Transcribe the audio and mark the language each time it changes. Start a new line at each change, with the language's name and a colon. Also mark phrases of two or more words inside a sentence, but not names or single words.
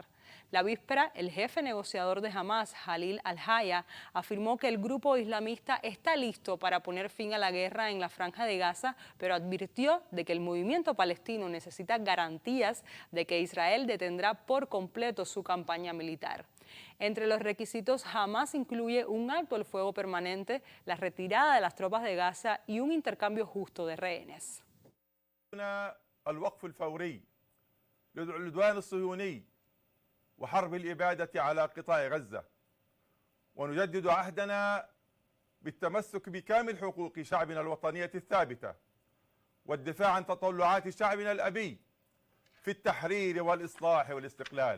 Spanish: La víspera, el jefe negociador de Hamas, Khalil al-Haya, afirmó que el grupo islamista está listo para poner fin a la guerra en la Franja de Gaza, pero advirtió de que el movimiento palestino necesita garantías de que Israel detendrá por completo su campaña militar. Entre los requisitos, Hamas incluye un alto el fuego permanente, la retirada de las tropas de Gaza y un intercambio justo de rehenes.
Arabic: وحرب الإبادة على قطاع غزة ونجدد عهدنا بالتمسك بكامل حقوق شعبنا الوطنية الثابتة والدفاع عن تطلعات شعبنا الأبي في التحرير والإصلاح والاستقلال